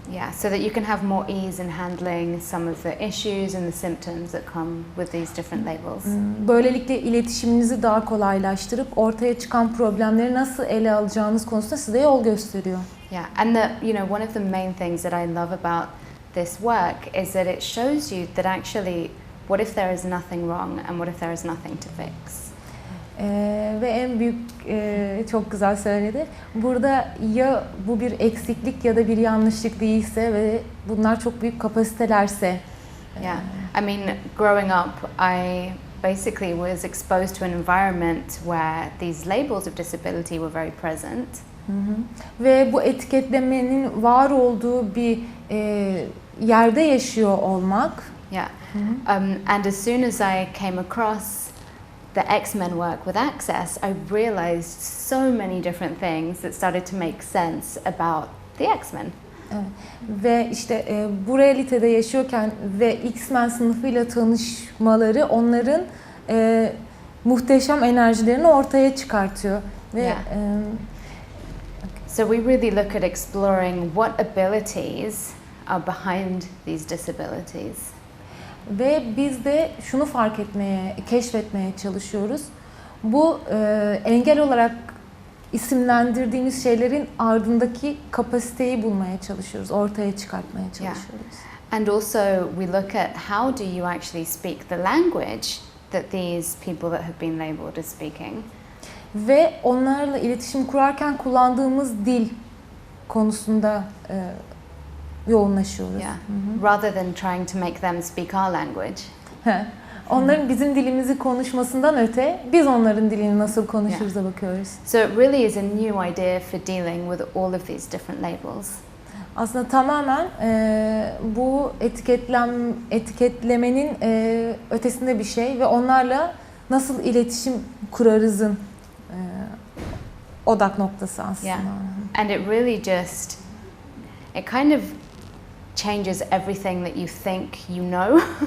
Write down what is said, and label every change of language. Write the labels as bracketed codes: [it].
[en] Yeah, so that you can have more ease in handling some of the issues and the symptoms that come with these different labels. [tr] Böylelikle iletişiminizi daha kolaylaştırıp ortaya çıkan problemleri nasıl ele alacağınız konusunda size yol gösteriyor. [en] Yeah, and one of the main things that I love about this work is that it shows you that actually, what if there is nothing wrong and what if there is nothing to fix? [tr] Ve en büyük, çok güzel söyledi. Burada ya bu bir eksiklik ya da bir yanlışlık değilse ve bunlar çok büyük kapasitelerse. [en] Yeah, I mean, growing up, I basically was exposed to an environment where these labels of disability were very present. [tr] Ve bu etiketlemenin var olduğu bir yerde yaşıyor olmak. [en] Yeah, and as soon as I came across the X-Men work with Access, I realized so many different things that started to make sense about the X-Men. [tr] Ve işte bu realitede yaşıyorken ve X-Men sınıfıyla tanışmaları onların muhteşem enerjilerini ortaya çıkartıyor. Ve [en] Yeah. So we really look at exploring what abilities are behind these disabilities. [tr] Ve biz de şunu keşfetmeye çalışıyoruz. Bu engel olarak isimlendirdiğimiz şeylerin ardındaki kapasiteyi bulmaya çalışıyoruz, ortaya çıkartmaya çalışıyoruz. [en] Yeah. And also we look at how do you actually speak the language that these people that have been labelled as speaking. [tr] Ve onlarla iletişim kurarken kullandığımız dil konusunda yoğunlaşıyoruz. [en] Yeah. Rather than trying to make them speak our language. [tr] Onların bizim dilimizi konuşmasından öte biz onların dilini nasıl konuşuruz'a bakıyoruz. [en] So it really is a new idea for dealing with all of these different labels. [tr] Aslında tamamen bu etiketlemenin ötesinde bir şey ve onlarla nasıl iletişim kurarızın odak noktası aslında. [en] Yeah. And it really just, it kind of changes everything that you think you know.